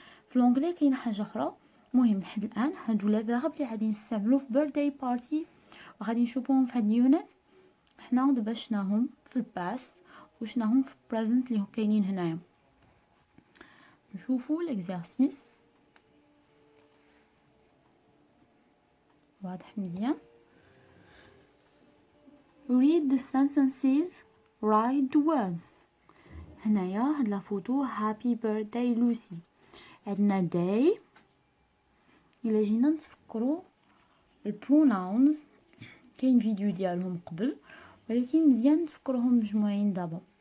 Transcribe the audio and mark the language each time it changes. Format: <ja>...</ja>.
<ar>في لونجلي كاينه حاجه اخرى. المهم لحد الان هادو لي فيرب اللي غادي نستعملو في بيرثداي بارتي، وغادي نشوفوهم في هاد اليونت. حنا دابا شناهم في الباست وشناهم في بريزنت اللي كاينين هنايا. نشوفوا ليكزارسيس واضح مزيان.</ar> <en>read the sentences, write the words.</en> <ar>هنايا هاد لا فوتو happy birthday لوسي. عندنا day، الا جينا نتفكروا البروناونز كاين فيديو ديالهم قبل، ولكن مزيان نتفكروهم مجموعين دابا.</ar>